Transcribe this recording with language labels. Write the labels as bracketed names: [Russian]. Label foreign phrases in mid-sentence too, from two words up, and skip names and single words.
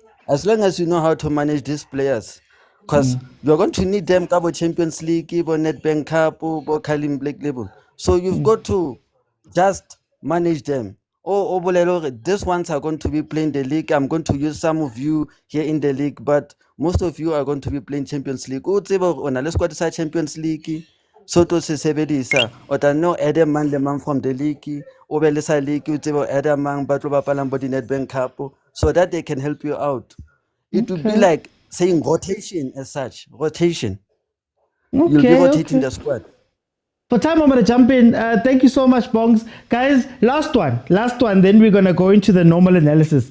[English] as long as you know how to manage these players, because you're going to need them Caf Champions League, Nedbank Cup, Kalim Black Label. So you've got to just manage them. Oh, Bolelo, these ones are going to be playing the league. I'm going to use some of you here in the league, but most of you are going to be playing Champions League. Oh, let's go to Champions League. [Southern Sotho] So to se sebedisa o tla no [English] add a man [Southern Sotho] le man [English] from the league [Southern Sotho] o be le sa league o tsebe [English] add a man [Southern Sotho] ba tlo bapalang bo di Nedbank Cup [English] so that they can help you out. It would be Okay. like saying rotation as such. Rotation. You'll be Okay, rotating okay. the squad. For time, I'm going to jump in. Thank you so much, Bongs. Guys, last one. Then we're going to go into the normal analysis.